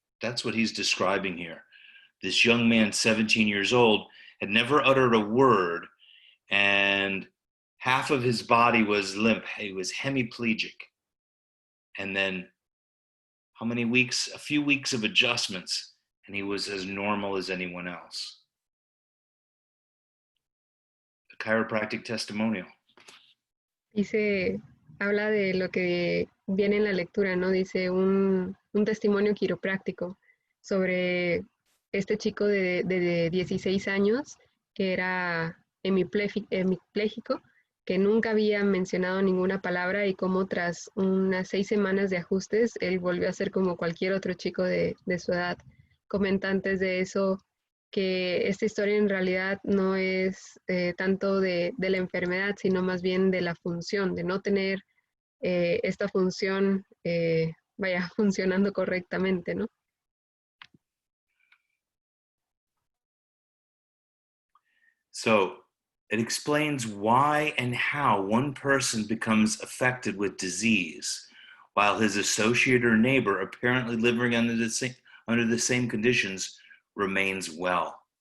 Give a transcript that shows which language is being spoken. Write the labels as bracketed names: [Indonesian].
[English] That's what he's describing here. This young man, 17 years old, had never uttered a word, and half of his body was limp. He was hemiplegic. And then how many weeks? A few weeks of adjustments, and he was as normal as anyone else. A chiropractic testimonial. [Spanish] Dice, habla de lo que viene en la lectura, ¿no? Dice un testimonio quiropráctico sobre este chico de 16 años que era hemipléjico, que nunca había mencionado ninguna palabra y como tras unas 6 semanas de ajustes, él volvió a ser como cualquier otro chico de su edad. Comenta antes de eso que esta historia en realidad no es tanto de la enfermedad, sino más bien de la función, de no tener esta función funcionando correctamente, ¿no? [English] So it explains why and how one person becomes affected with disease while his associate or neighbor, apparently living under the same conditions, remains well.